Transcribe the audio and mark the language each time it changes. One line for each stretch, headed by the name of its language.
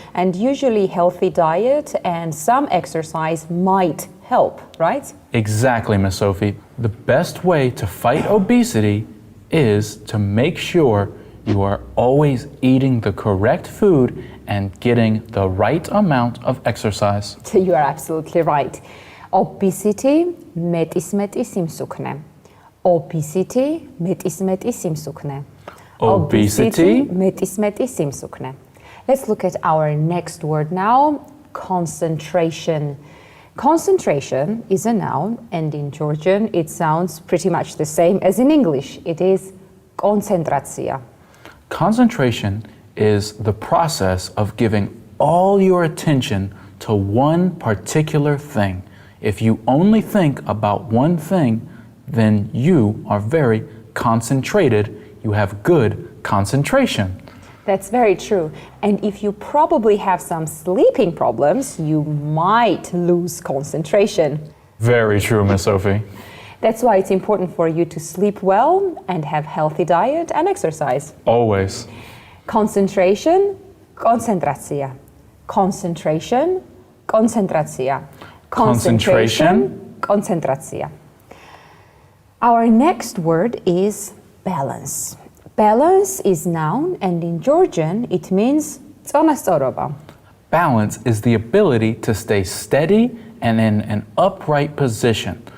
English: And usually healthy diet and some exercise might help, right? Exactly, Miss Sophie. The best way to fight obesity is to make sure you are always eating the correct food and getting the right amount of exercise. You are absolutely right.
Georgian: Obesity მეტისმეტი სიმსუქნე. Obesity მეტისმეტი სიმსუქნე.
English: Obesity
Georgian: მეტისმეტი სიმსუქნე.
English: Let's look at our next word now, concentration. Concentration is a noun, and in Georgian it sounds pretty much the same as in English. It is koncentracja. Concentration is the process of giving all your attention to one particular thing. If you only think about one thing, then you are very concentrated. You have good concentration. That's very true. And if you probably have some sleeping problems, you might lose concentration. Very true, Miss Sophie. That's why it's important for you to sleep well and have healthy diet and exercise. Always. Concentration, koncentracja. Concentration, koncentracja. Concentration,
Georgian: koncentracja.
English: Our next word is balance. Balance is noun, and in Georgian it means წონასწორობა. Balance is the ability to stay steady and in an upright position.